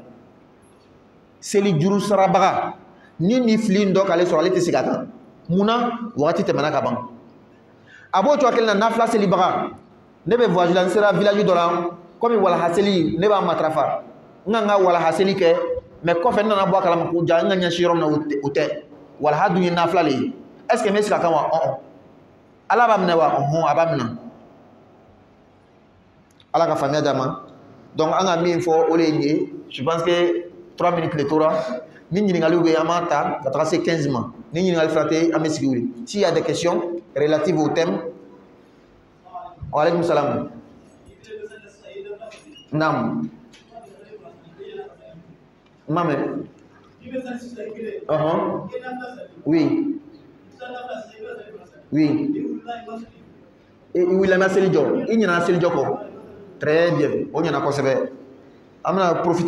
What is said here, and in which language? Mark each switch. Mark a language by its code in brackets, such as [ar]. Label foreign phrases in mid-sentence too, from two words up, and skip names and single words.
[bm] seli juru sarabaga ni fili in dɔ k'ale sɔrɔ ale tɛ segin a kan munna wagati tɛmɛna ka ban a b'o cogoya kelen na nafila selibaga ne bɛ voyage la n sera village dɔ la komi walaha seli ne b'a matarafa n ka n ka walaha seli kɛ mais kɔfɛ n nana bɔ a kalama ko ja n ka ɲɛsin yɔrɔ min na o tɛ walaha dun ye nafila le ye [fr] est ce que [bm] n bɛ segin a kan wa ala b'a minɛ wa a b'a minɛ ala ka faamuya d'a ma donc an ka min fɔ o de ye nin ye [fr] je pense que [bm] 3 minutes le tora ni ɲininkaliw bɛ an b'a ta ka taga se 15 ma ni ɲininkali fila tɛ an bɛ sigi wuli [fr] s'il y a des questions relatives au thème [ar] وعليكم السلام [bm] naam mame oui i wulila seli jɔ i ɲinana seli jɔ kɔ [fr] très bien [bm] o ɲana kosɛbɛ an bɛna profiter o